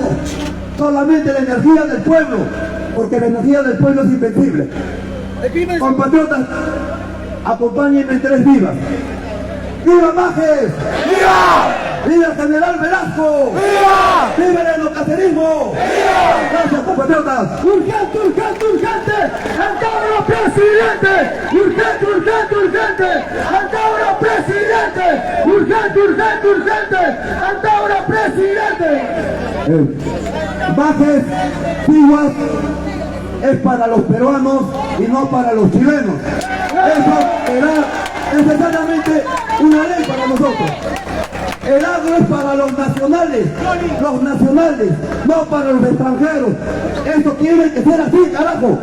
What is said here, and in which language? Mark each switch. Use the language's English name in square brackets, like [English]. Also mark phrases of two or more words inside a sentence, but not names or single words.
[Spanish] Solamente la energía del pueblo. Porque la energía del pueblo es invencible. Compatriotas, acompáñenme en 3 vivas. ¡Viva Majes! ¡Viva! ¡Viva el general Velasco! ¡Viva! ¡Viva el enlocacerismo! ¡Viva! Gracias, compatriotas. ¡Urgente, urgente, urgente! ¡Antauro presidente! ¡Urgente, urgente, urgente! ¡Antauro presidente! ¡Urgente, urgente, urgente! ¡Antauro presidente! Majes, Tiguas, es para los peruanos y no para los chilenos. Eso será necesariamente una ley para nosotros. El agro es para los nacionales, no para los extranjeros. Eso tiene que ser así, carajo.